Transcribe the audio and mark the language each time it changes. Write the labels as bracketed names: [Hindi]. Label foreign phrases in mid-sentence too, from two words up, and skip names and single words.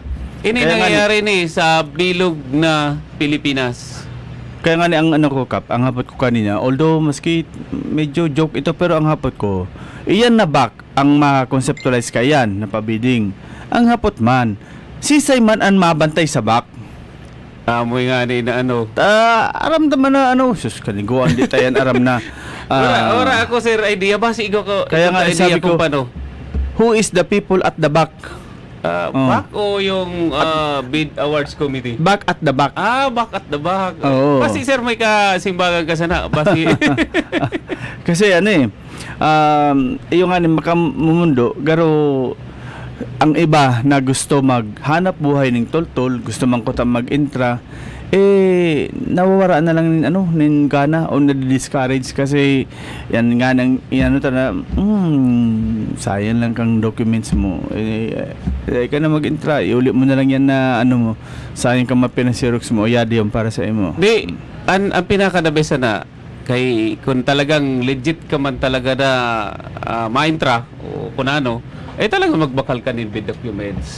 [Bikol] Ini nangyayari ni sa bilog na Pilipinas. Kaya nga ni ang ano ko, Kap, ang hapot ko kanina, although maski medyo joke ito, pero ang hapot ko, iyan na back ang ma-conceptualize ka yan na pabiding. Ang hapot man, sisay man ang mabantay sa back. Amoy nga ni na ano. Aram naman na ano, sus, kaniguan di tayan aram na. Ora ako sir, idea ba si ko kaya nga sabi ko, paano? [English] Who is the people at the back? Back [Filipino] o yung [English] bid awards committee? Back at the back. Back at the back. [Bikol] Oo. Basi sir, may kasimbagan ka sana. Basi. Kasi ano yung ano makamumundo, garo ang iba na gusto maghanap buhay ng toltol, gusto man ko mag-intra, nawawara na lang nin gana o na-discourage kasi yan nga nang sayang lang kang documents mo. Ka na mag-intra, iuli mo na lang yan na mo, sayang kang mapinasirox mo, yadi yung para sa imo. Di, ang pinaka-nabesa na, kay kung talagang legit ka man talaga na ma-intra o kung ano, talagang magbakal ka ng [English] bid documents.